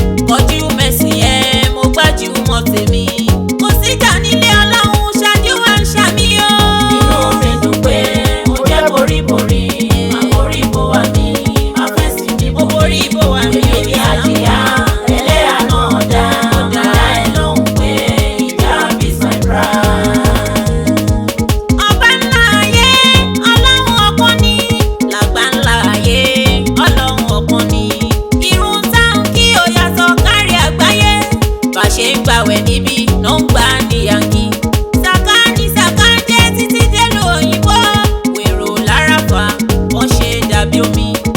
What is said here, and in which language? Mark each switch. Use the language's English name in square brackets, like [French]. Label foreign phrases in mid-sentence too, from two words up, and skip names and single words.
[Yoruba] Kọjú mẹ́sìn ẹ, mo gbájú mọ tèmi. Kò síjà nílé Ọlọ́run, ṣáájú wa ń ṣàmì o. Inú mi dùn pé mo jẹ́ boríborí, má borí bo wa mi, má fẹ́ sí mi Mo borí bo wa mi. Èmi ni àjíyá, ẹlẹ́yà náà dá, dá ẹ lóhùn pé ìjà [English] is my pride. [Yoruba] Ọba ńlá ayé, Ọlọ́run ọ̀kan ni. Làgbà ńlá ayé, Ọlọ́run ọ̀kan ni. Irun tá ń kí ó yàtọ̀ kárí àgbáyé. Bá ṣe ń gbàwẹ̀ níbí, ló ń gbà ní Yankee. Sàká ni sàká jẹ́ títí délùú òyìnbó. Wèrò láràfà, wọ́n ṣe dàbí omi.